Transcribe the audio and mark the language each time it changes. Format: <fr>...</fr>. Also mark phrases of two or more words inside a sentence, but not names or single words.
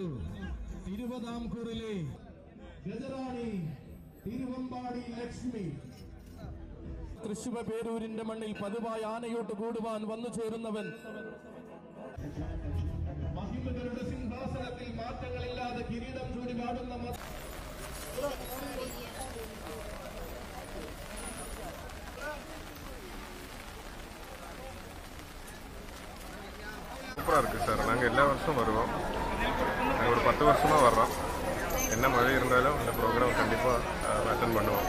<ml>തിരുവിതാംകൂറിലെ ഗജറാണി തിരുവമ്പാടി ലക്ഷ്മി തൃശ്ശൂർ പേരൂരിന്റെ മണ്ണിൽ പതിവായി ആനയോട്ട് കൂടുവാൻ വന്നു ചേരുന്നവൻ. മഹിമകളുടെ സിംഹാസനത്തിൽ മാറ്റങ്ങളില്ലാതെ കിരീടം ചൂടി പാടുന്ന</ml> <ta>சூப்பராக இருக்குது சார். நாங்கள் எல்லா வருஷமும் வருவோம். நாங்கள் ஒரு 10 வருஷமாக வர்றோம். என்ன மழை இருந்தாலும் இந்த ப்ரோக்ராம் கண்டிப்பாக அட்டன் பண்ணுவோம்.</ta>